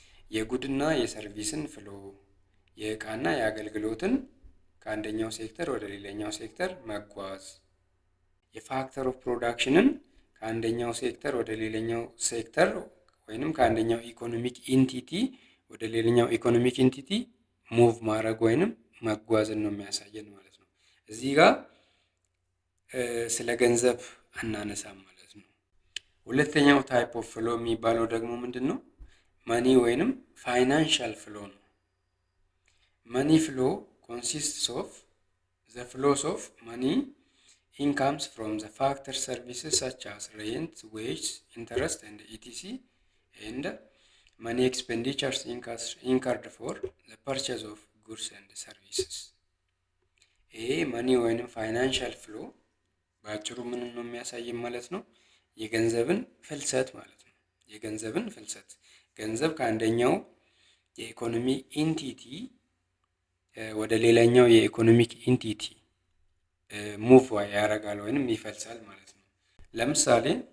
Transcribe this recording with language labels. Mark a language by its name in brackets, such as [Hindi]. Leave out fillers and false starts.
[Amharic] የጉድና የሰርቪስን ፍሎ፣ የእቃና የአገልግሎትን ከአንደኛው ሴክተር ወደ ሌላኛው ሴክተር መጓዝ፣ የፋክተር ኦፍ ፕሮዳክሽንን ከአንደኛው ሴክተር ወደ ሌላኛው ሴክተር ወይንም ከአንደኛው ኢኮኖሚክ ኢንቲቲ ወደ ሌላኛው ኢኮኖሚክ ኢንቲቲ ሙቭ ማድረግ ወይንም መጓዝን ነው የሚያሳየን ማለት ነው። እዚህ ጋር ስለ ገንዘብ አናነሳም ማለት ነው። ሁለተኛው ታይፕ ኦፍ ፍሎ የሚባለው ደግሞ ምንድን ነው? መኒ ወይንም ፋይናንሻል ፍሎ ነው። [English] መኒ ፍሎ consists of the flows of money incomes from the factor services such as rent, wage, interest and etc. and money expenditures incurred for the purchase of goods and services. [Amharic] ይሄ መኒ ወይንም ፋይናንሻል ፍሎ በአጭሩ ምን ነው የሚያሳየን ማለት ነው? የገንዘብን ፍልሰት ማለት ነው። የገንዘብን ፍልሰት፣ ገንዘብ ከአንደኛው የኢኮኖሚ ኢንቲቲ ወደ ሌላኛው የኢኮኖሚክ ኢንቲቲ ሙቭ ያደርጋል ወይንም ይፈልሳል ማለት ነው። ለምሳሌ